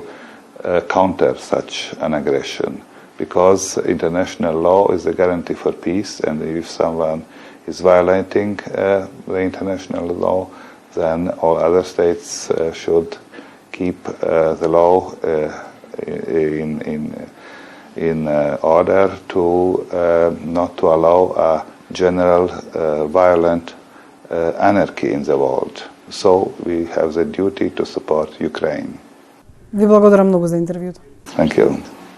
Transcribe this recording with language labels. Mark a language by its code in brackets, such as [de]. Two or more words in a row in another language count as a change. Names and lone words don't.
[en] counter such an aggression, because international law is a guarantee for peace, and if someone is violating the international law, then all other states should keep the law in order to not to allow a general violent anarchy in the world. So we have the duty to support Ukraine. [mk] Ви благодарам многу за интервјуто. [en] Thank you.